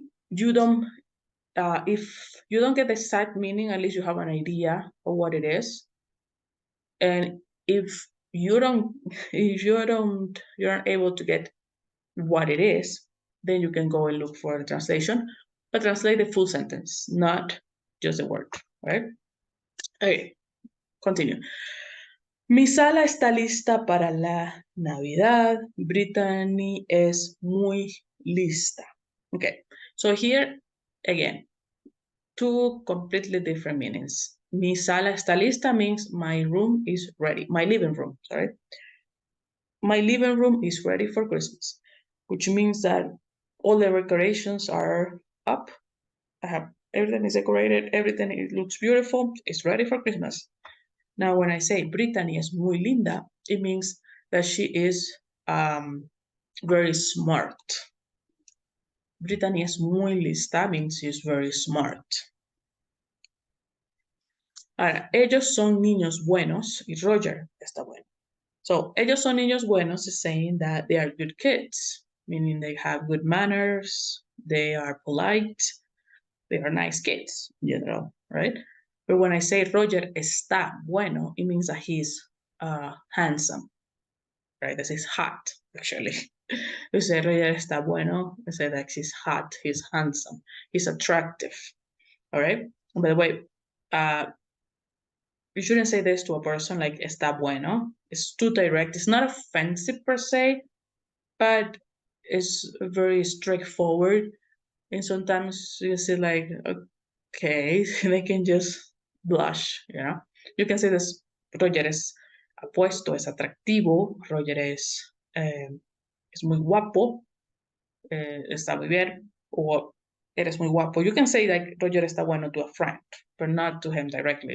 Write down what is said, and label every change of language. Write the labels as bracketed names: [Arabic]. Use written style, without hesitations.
[English] You don't if you don't get the exact meaning, at least you have an idea of what it is. And if you don't if you're not able to get what it is, then you can go and look for the translation, but translate the full sentence, not just the word, right? Okay, continue. [Spanish] Mi sala está lista para la Navidad. Brittany es muy lista. [English] Okay, so here again, two completely different meanings. [Spanish] Mi sala está lista [English] means my room is ready. My living room, sorry. My living room is ready for Christmas, which means that all the decorations are up. Everything is decorated, everything it looks beautiful, it's ready for Christmas. Now, when I say [Spanish] Brittany es muy linda, [English] it means that she is very smart. [Spanish] Brittany es muy lista [English] means she's very smart. [Spanish] Ahora, ellos son niños buenos y Roger está bueno. [English] So, [Spanish] ellos son niños buenos [English] is saying that they are good kids, meaning they have good manners, they are polite, they are nice kids in general, right? But when I say [Spanish] Roger está bueno, [English] it means that he's handsome, right? This is hot, actually. You say [Spanish] Roger está bueno, [English] you say that he's hot, he's handsome, he's attractive, all right? And by the way, you shouldn't say this to a person like [Spanish] está bueno. [English] It's too direct. It's not offensive per se, but it's very straightforward. And sometimes you say like, okay, they can just blush, you know. You can say this, [Spanish] Roger es apuesto, es atractivo, Roger es muy guapo, está muy bien, [English] or [Spanish] eres muy guapo. [English] You can say like [Spanish] Roger está bueno [English] to a friend, but not to him directly.